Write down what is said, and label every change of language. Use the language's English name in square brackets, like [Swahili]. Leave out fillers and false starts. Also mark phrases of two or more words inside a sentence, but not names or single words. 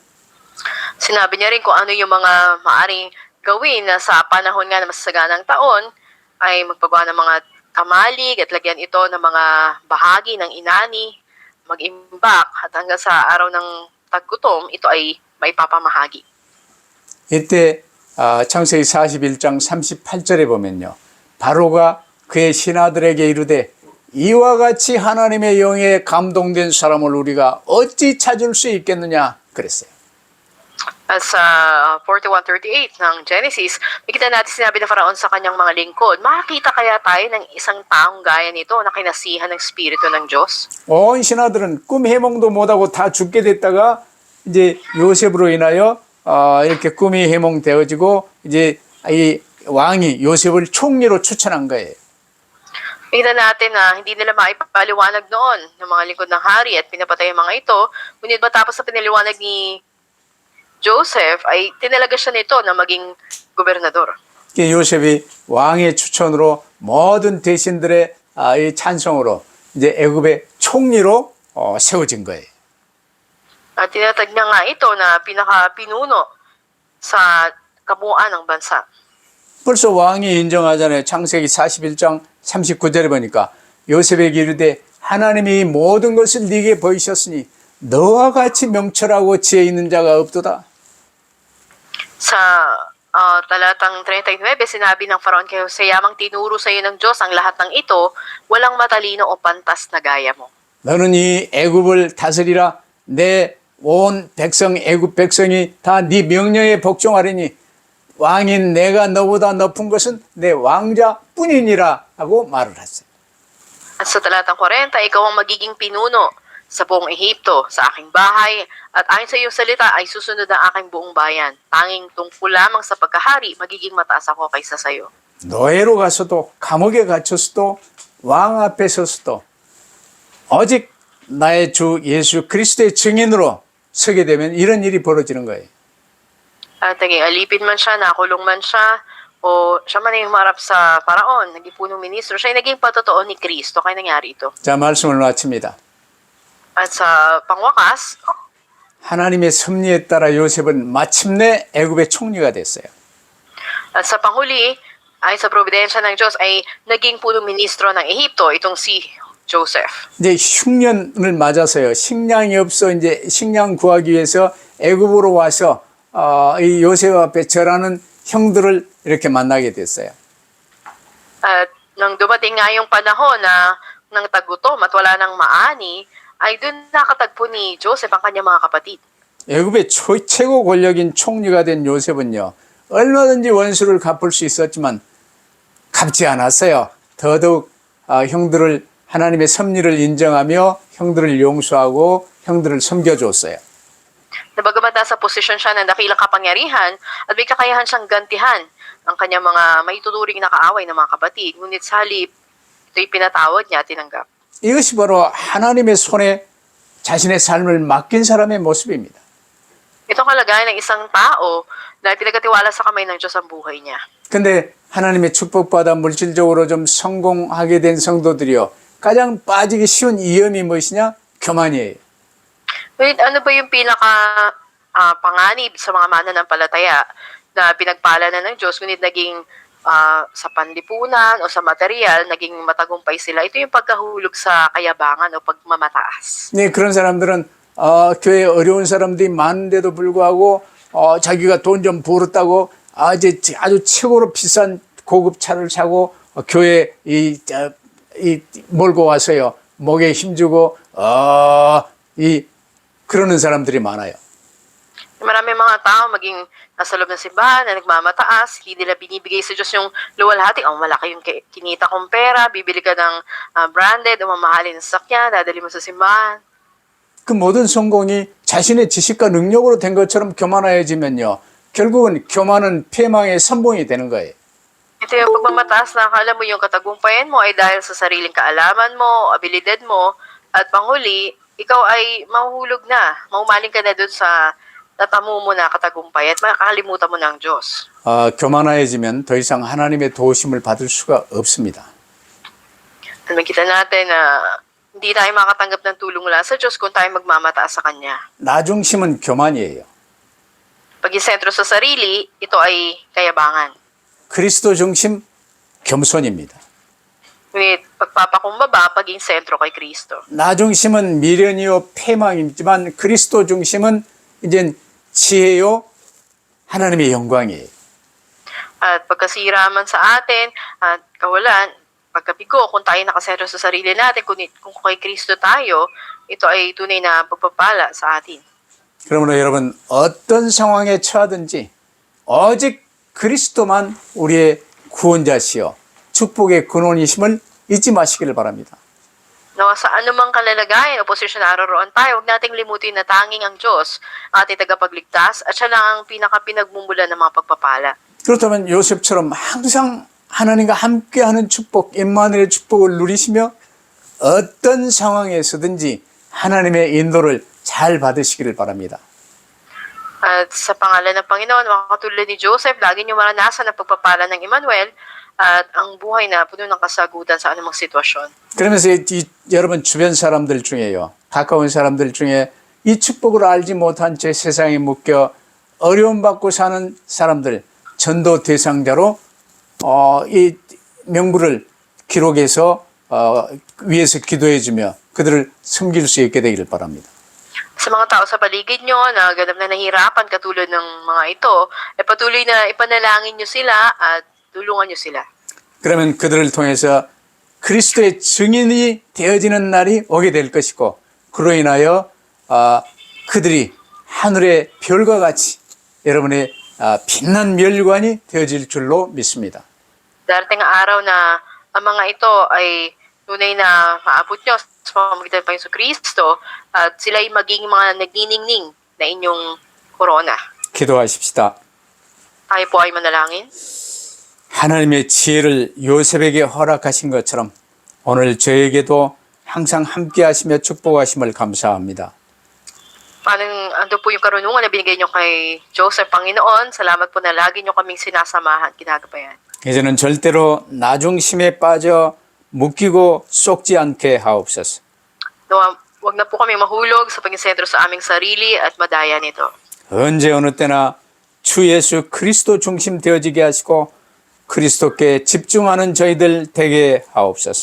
[Filipino] Sinabi niya rin kung ano yung mga maaring gawin na sa panahon nga na masasaganang taon ay magpagawa ng mga kamalig at lagyan ito ng mga bahagi ng inani, mag-imbak at hanggang sa araw ng taggutom, ito ay maipapamahagi. [Korean] 이때 창세기 41장 38절에 보면요. 바로가 그의 신하들에게 이르되 이와 같이 하나님의 영에 감동된 사람을 우리가 어찌 찾을 수 있겠느냐 그랬어요. [Filipino] At sa 41:38 ng Genesis, makita natin sinabi ng Faraon sa kanyang mga lingkod, makakita kaya tayo ng isang taong gaya nito na kinasihan ng Espiritu ng Diyos? [Korean] 온 신하들은 꿈 해몽도 못하고 다 죽게 됐다가 이제 요셉으로 인하여 이렇게 꿈이 해몽되어지고 이제 이 왕이 요셉을 총리로 추천한 거예요. [Filipino] Makita natin na hindi nila maipaliwanag noon ng mga lingkod ng hari at pinapatay ang mga ito. Ngunit matapos sa pinaliwanag ni Joseph ay tinalaga siya nito na maging gobernador. [Korean] 요셉이 왕의 추천으로 모든 대신들의 이 찬성으로 이제 애굽의 총리로 세워진 거예요. [Filipino] At tinatag niya nga ito na pinaka-pinuno sa kabuuan ng bansa. [Korean] 벌써 왕이 인정하잖아요. 창세기 41장 39절에 보니까 요셉에게 이르되 하나님이 모든 것을 네게 보이셨으니 너와 같이 명철하고 지혜 있는 자가 없도다. [Filipino] Sa talatang 39, sinabi ng Faraon kay Jose, yamang tinuro sa iyo ng Diyos ang lahat ng ito, walang matalino o pantas na gaya mo. [Korean] 너는 이 애굽을 다스리라. 내 온 백성 애굽 백성이 다 네 명령에 복종하리니 왕인 내가 너보다 높은 것은 내 왕자뿐이라. 뿐이니라 하고 말을 했어요. [Filipino] At sa talatang 40, ikaw ang magiging pinuno sa buong Ehipto, sa aking bahay, at ayon sa iyong salita ay susunod ang aking buong bayan. Tanging tungkol lamang sa pagkahari, magiging mataas ako kaysa sa iyo. [Korean] 노예로 가서도 감옥에 갇혔어도 왕 앞에 섰어도 오직 나의 주 예수 그리스도의 증인으로 서게 되면 이런 일이 벌어지는 거예요. [Filipino] At naging alipin man siya, nakulong man siya, o siya man ay humarap sa paraon, naging punong ministro, siya ay naging patotoo ni Kristo, kaya nangyari ito. [Korean] 자, 말씀을 마칩니다. [Filipino] At sa pangwakas, [Korean] 하나님의 섭리에 따라 요셉은 마침내 애굽의 총리가 됐어요. [Filipino] at sa panghuli, ay sa providensya ng Diyos ay naging punong ministro ng Ehipto, itong si Joseph. [Korean] 이제 흉년을 맞아서요. 식량이 없어 이제 식량 구하기 위해서 애굽으로 와서 이 요셉 앞에 절하는 형들을 이렇게 만나게 됐어요. [Filipino] At nang dumating nga yung panahon na ng tagutom at wala nang maani, ay dun nakatagpo ni Joseph ang kanyang mga kapatid. [Korean] 애굽의 최고 권력인 총리가 된 요셉은요. 얼마든지 원수를 갚을 수 있었지만 갚지 않았어요. 더더욱 형들을 하나님의 섭리를 인정하며 형들을 용서하고 형들을 섬겨줬어요. [Filipino] Na bagamat nasa posisyon siya ng dakilang kapangyarihan at may kakayahan siyang gantihan ang kanyang mga maituturing na kaaway ng mga kapatid, ngunit sa halip, ito'y pinatawad niya at tinanggap. [Korean] 이것이 바로 하나님의 손에 자신의 삶을 맡긴 사람의 모습입니다. [Filipino] Itong kalagayan ng isang tao na pinagkatiwala sa kamay ng Diyos ang buhay niya. [Korean] 근데 하나님의 축복받아 물질적으로 좀 성공하게 된 성도들이요. 가장 빠지기 쉬운 위험이 무엇이냐? 교만이에요. [Filipino] Wait, ano ba yung panganib sa mga mananampalataya na pinagpala na ng Diyos, ngunit naging sa panlipunan o sa material, naging matagumpay sila? Ito yung pagkahulog sa kayabangan o pagmamataas. [Korean] 네, 그런 사람들은 교회에 어려운 사람들이 많은데도 불구하고 자기가 돈 좀 벌었다고 아주 최고로 비싼 고급 차를 사고 교회에 몰고 와서요. 목에 힘주고 그러는 사람들이 많아요. [Filipino] Maraming mga tao maging nasa loob ng simbahan na nagmamataas, hindi nila binibigay sa Diyos yung luwalhati. Malaki yung kinita kong pera, bibili ka ng branded o mamahalin na sasakyan, dadali mo sa simbahan. [Korean] 그 모든 성공이 자신의 지식과 능력으로 된 것처럼 교만해지면요. 결국은 교만은 패망의 선봉이 되는 거예요. [Filipino] Ito yung pagmamataas na akala mo yung katagumpayan mo ay dahil sa sariling kaalaman mo, abilidad mo, at panghuli, ikaw ay mahuhulog na, maumaling ka na dun sa natamo mo na katagumpay at makakalimutan mo ng Diyos. [Korean] 교만해지면 더 이상 하나님의 도우심을 받을 수가 없습니다. [Filipino] At makita natin na hindi tayo makatanggap ng tulong mula sa Diyos kung tayo magmamataas sa Kanya. [Korean] 나 중심은 교만이에요. [Filipino] Pag isentro sa sarili, ito ay kayabangan. [Korean] 그리스도 중심 겸손입니다. [Filipino] Ngunit pagpapakumbaba, paging sentro kay Kristo. [Korean] 나 중심은 미련이요 패망이지만 그리스도 중심은 이제 지혜요 하나님의 영광이에요. [Filipino] At pagkasira man sa atin, at kawalan, pagkabigo, kung tayo nakasentro sa sarili natin, kung kay Kristo tayo, ito ay tunay na pagpapala sa atin. [Korean] 그러므로 여러분 어떤 상황에 처하든지 오직 그리스도만 우리의 구원자시요 축복의 근원이심을 잊지 마시기를 바랍니다. [Filipino] Nawa sa anumang kalalagayan o posisyon na naroon tayo, huwag nating limutin na tanging ang Diyos, ating tagapagligtas, at siya lang ang pinakapinagmumulan ng mga pagpapala. [Korean] 그렇다면 요셉처럼 항상 하나님과 함께하는 축복, 임마누엘의 축복을 누리시며 어떤 상황에서든지 하나님의 인도를 잘 받으시기를 바랍니다. [Filipino] At sa pangalan ng Panginoon, makakatulad ni Joseph, lagi niyo maranasan ang pagpapala ng Emmanuel at ang buhay na puno ng kasagutan sa anumang sitwasyon. [Korean] 그러면서 여러분 주변 사람들 중에요. 가까운 사람들 중에 이 축복을 알지 못한 채 세상에 묶여 어려움 받고 사는 사람들 전도 대상자로 이 명부를 기록해서 위에서 기도해 주며 그들을 섬길 수 있게 되기를 바랍니다. [Filipino] Sa mga tao sa paligid nyo na ganap na nahihirapan katulad ng mga ito, patuloy na ipanalangin nyo sila at tulungan nyo sila. [Korean] 그러면 그들을 통해서 그리스도의 증인이 되어지는 날이 오게 될 것이고 그로 인하여 그들이 하늘의 별과 같이 여러분의 빛난 멸관이 되어질 줄로 믿습니다. [Filipino] Darating ang araw na ang mga ito ay tunay na maabot nyo sa pamamagitan ng Panginoon Kristo at sila ay maging mga nagniningning na inyong korona. [Korean] 기도하십시다. [Filipino] Tayo po ay manalangin. [Korean] 하나님의 지혜를 요셉에게 허락하신 것처럼 오늘 저에게도 항상 함께 하시며 축복하심을 감사합니다. [Filipino] Ando po yung karunungan na binigay nyo kay Joseph, Panginoon. Salamat po na lagi nyo kaming sinasamahan, ginagabayan. [Korean] 이제는 절대로 나중심에 빠져 묶이고 쏙지 않게 하옵소서. [Filipino] Wag na po kami mahulog sa pag-sentro sa aming sarili at madaya nito. [Korean] 언제 어느 때나 주 예수 그리스도 중심 되어지게 하시고 그리스도께 집중하는 저희들 되게 하옵소서.